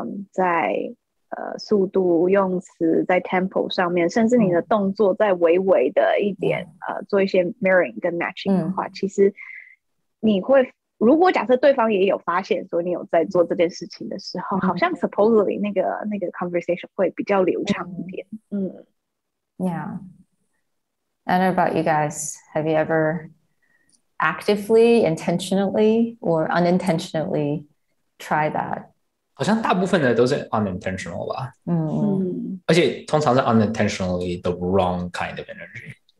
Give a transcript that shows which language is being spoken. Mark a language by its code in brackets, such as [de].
[zh] 在速度、用词，在 tempo 上面，甚至你的动作再微微的一点做一些 mirroring 跟 matching 的话，其实你会，如果假设对方也有发现说你有在做这件事情的时候，好像 supposedly 那个 conversation 会比较流畅一点。 [en] Yeah. I don't know about you guys. Have you ever actively, intentionally, or unintentionally tried that? [zh] 好像大部分的都是 unintentional 吧。而且通常是 [en] unintentionally the wrong kind of energy.